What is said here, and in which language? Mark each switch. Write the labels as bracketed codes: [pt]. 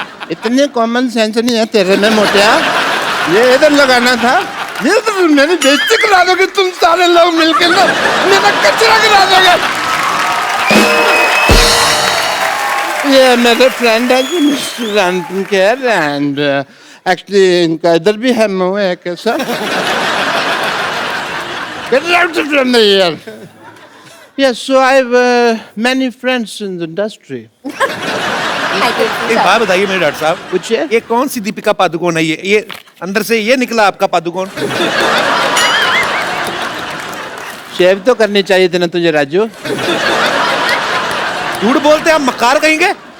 [hi] इतने common sense नहीं है तेरे में मोटिया, ये इधर लगाना था, ये तो मेरी बेइज्जती करा दोगे तुम सारे लोग मिलकर ना, मेरा कचरा करा दोगे। ये मेरे फ्रेंड है जी mister Anupam Kher, and actually इनका इधर भी है मुंह है कैसा। [en] Get out from the here. Yes, so I have many friends in the industry. [hi] एक बात बताइए मेरे डॉक्टर साहब, पूछिए। ये कौन सी दीपिका पादुकोण है? ये अंदर से ये निकला आपका पादुकोण? शेव तो करनी चाहिए थी ना तुझे राजू। झूठ बोलते हैं आप, मक्कार कहेंगे?